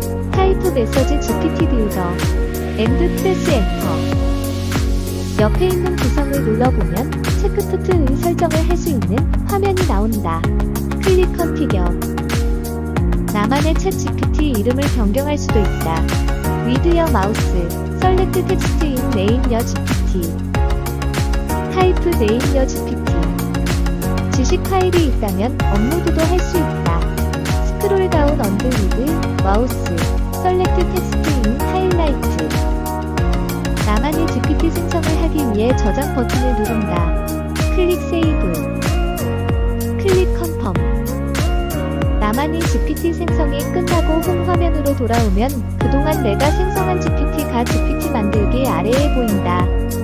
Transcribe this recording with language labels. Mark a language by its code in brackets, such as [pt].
[en] 타이프 메시지 GPT 빌더 앤드 프레스 엔터. [ko] 옆에 있는 구성을 눌러보면 체크푸트의 설정을 할 수 있는 화면이 나온다. [en] 클릭 컨피겨. [ko] 나만의 챗 GPT 이름을 변경할 수도 있다. [en] With your mouse, select text in name your GPT. 타이프 name your GPT. [ko] 지식 파일이 있다면 업로드도 할 수 있다. [en] 스크롤 다운 언더 with 마우스, select text in highlight. [ko] 나만의 GPT 생성을 하기 위해 저장 버튼을 누른다. [en] 클릭 세이브. 클릭 컨펌. [ko] 나만의 GPT 생성이 끝나고 홈 화면으로 돌아오면 그동안 내가 생성한 GPT가 GPT 만들기 아래에 보인다.